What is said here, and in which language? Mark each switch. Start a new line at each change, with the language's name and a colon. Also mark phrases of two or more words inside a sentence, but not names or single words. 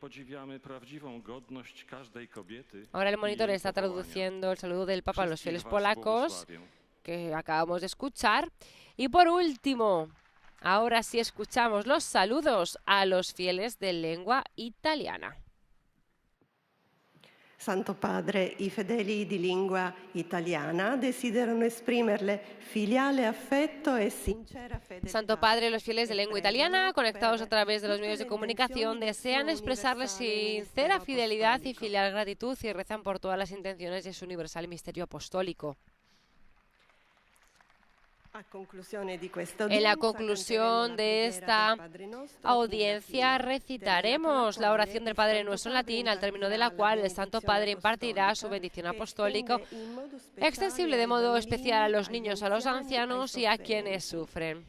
Spanish: Ahora el monitor está traduciendo el saludo del Papa a los fieles polacos que acabamos de escuchar. Y por último, ahora sí escuchamos los saludos a los fieles de lengua italiana.
Italian: Santo Padre, i fedeli di lingua italiana desiderano esprimerle filiale affetto e sincera fedeltà. Santo Padre,
Spanish: los fieles de lengua italiana, conectados a través de los medios de comunicación, desean expresarles sincera fidelidad y filial gratitud y rezan por todas las intenciones de su universal misterio apostólico. En la conclusión de esta audiencia recitaremos la oración del Padre Nuestro en latín, al término de la cual el Santo Padre impartirá su bendición apostólica, extensible de modo especial a los niños, a los ancianos y a quienes sufren.